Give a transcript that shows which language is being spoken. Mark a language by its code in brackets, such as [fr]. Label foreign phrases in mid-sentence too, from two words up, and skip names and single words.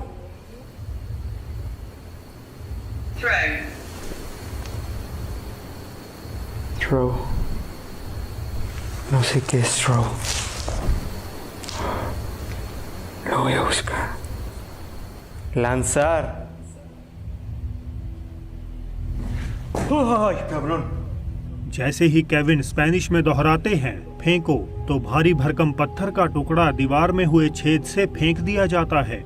[es] Throw. No sé qué es throw. Lo voy a buscar. Lanzar. ¡Ay, cabrón! [hi] जैसे ही केविन स्पेनिश में दोहराते हैं फेंको, तो भारी भरकम पत्थर का टुकड़ा दीवार में हुए छेद से फेंक दिया जाता है।